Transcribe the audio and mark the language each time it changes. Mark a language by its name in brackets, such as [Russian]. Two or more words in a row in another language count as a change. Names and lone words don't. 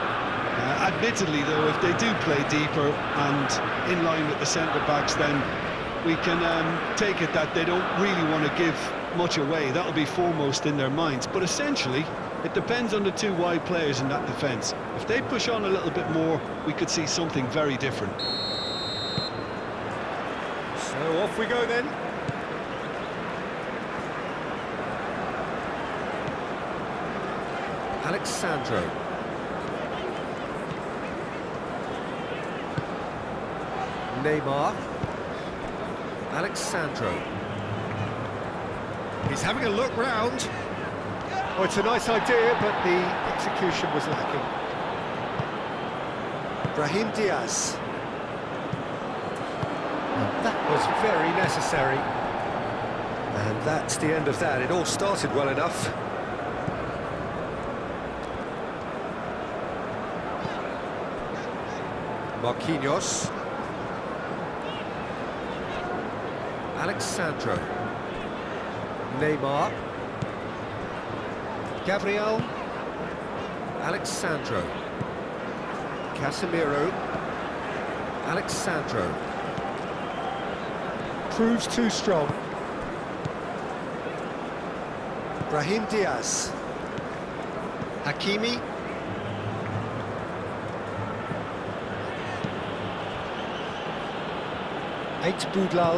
[English] Admittedly, though, if they do play deeper and in line with the centre-backs, then we can take it that they don't really want to give much away. That'll be foremost in their minds. But essentially, it depends on the two wide players in that defence. If they push on a little bit more, we could see something very different. So off we go then. Alexandro. Neymar. Alexandro. He's having a look round. Oh, it's a nice idea, but the execution was lacking. Brahim Diaz. That was very necessary. And that's the end of that. It all started well enough. Marquinhos. Alexandro. Neymar. Gabriel. Alexandro. Casemiro. Alexandro. Proves too strong. Brahim Diaz. Hakimi. Eight Boudlal.